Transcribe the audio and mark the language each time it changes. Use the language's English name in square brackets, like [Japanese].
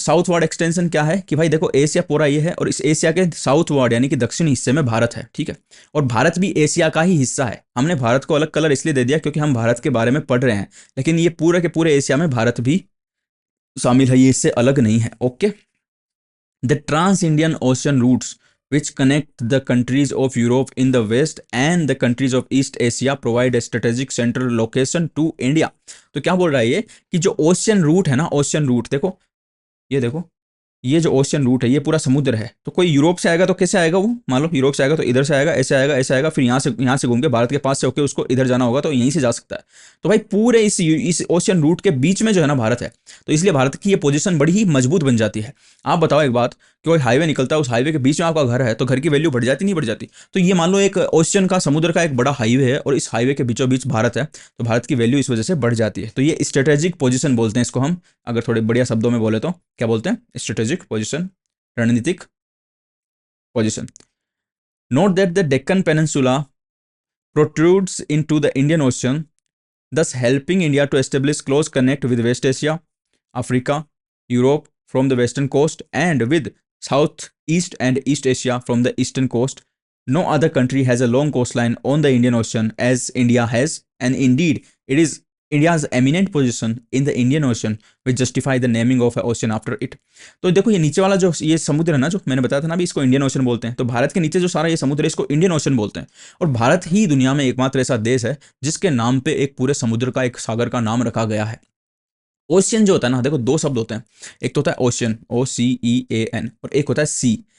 [Hindi] Southward extension क्या है कि भाई देखो एशिया पूरा ये है और इस एशिया के साउथवर्ड यानी कि दक्षिणी हिस्से में भारत है, ठीक है। और भारत भी एशिया का ही हिस्सा है। हमने भारत को अलग कलर इसलिए दे दिया क्योंकि हम भारत के बारे में पढ़ रहे हैं, लेकिन ये पूरे के पूरे एशिया में भारत भी शामिल है, ये इससे अलग नहीं है। [English] Okay, the trans Indian Ocean routes which connect the countries of Europe in the west and the countries of East Asia provide a strategic central location to India। [Hindi] तो क्या बोल रहा है ये कि जो ओशियन रूट है ना, ओशियन रूट देखो, ये देखो, ये जो ओशियन रूट है ये पूरा समुद्र है। तो कोई यूरोप से आएगा तो कैसे आएगा वो, मान लो यूरोप से आएगा तो इधर से आएगा, ऐसे आएगा, ऐसे आएगा, फिर यहाँ से घूम के भारत के पास से होकर उसको इधर जाना होगा तो यहीं से जा सकता है। तो भाई पूरे इस ओशियन रूट के बीच में जो है ना भारत है, तो इसलिए भारत की ये पोजीशन बड़ी ही मजबूत बन जाती है। आप बताओ एक बात कि कोई हाईवे निकलता है, उस हाईवे के बीच में आपका घर है तो घर की वैल्यू बढ़ जाती नहीं बढ़ जाती? तो ये मान लो एक ओशियन का, समुद्र का एक बड़ा हाईवे है और इस हाईवे के बीचों बीच भारत है, तो भारत की वैल्यू इस वजह से बढ़ जाती है। तो ये स्ट्रेटेजिक पोजीशन बोलते हैं इसको हम, अगर थोड़े बढ़िया शब्दों में बोले तो क्या बोलते हैं? स्ट्रेटेजिक पोजीशन, रणनीतिक position. [English] Note that the Deccan peninsula protrudes into the Indian Ocean, thus helping India to establish close connect with West Asia, Africa, Europe from the western coast, and with Southeast and East Asia from the eastern coast. No other country has a long coastline on the Indian Ocean as India has, and indeed, it is India's eminent position in the Indian Ocean which justify the naming of an ocean after it। [Hindi] तो देखो ये नीचे वाला जो ये समुद्र है ना, जो मैंने बताया था ना अभी, इसको इंडियन ओशन बोलते हैं। तो भारत के नीचे जो सारा ये समुद्र है इसको इंडियन ओशन बोलते हैं। और भारत ही दुनिया में एकमात्र ऐसा देश है जिसके नाम पे एक पूरे समुद्र का, एक सागर का नाम रखा गया है। ओशियन जो होता है ना, देखो दो शब्द होते हैं, एक तो होता है ओशियन, OCEAN, और एक होता है सी।